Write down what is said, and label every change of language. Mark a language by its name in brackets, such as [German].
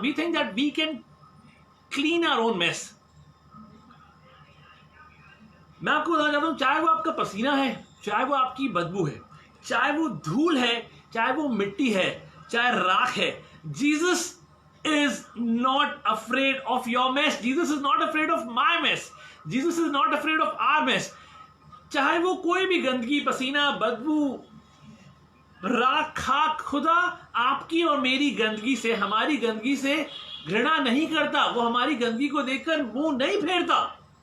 [English] We think that we can clean our own mess. [Hindi] मैं आपको बताना चाहता हूं, चाहे वो आपका पसीना है, चाहे वो आपकी बदबू है, चाहे वो धूल है, चाहे वो मिट्टी है, चाहे राख है, Jesus [English] is not afraid of your mess. Jesus is not afraid of my mess. Jesus is not afraid of our mess. [Hindi] चाहे वो कोई भी गंदगी, पसीना, बदबू, राख, खाक, खुदा आपकी और मेरी गंदगी से, हमारी गंदगी से घृणा नहीं करता। वो हमारी गंदगी को देखकर मुंह नहीं फेरता।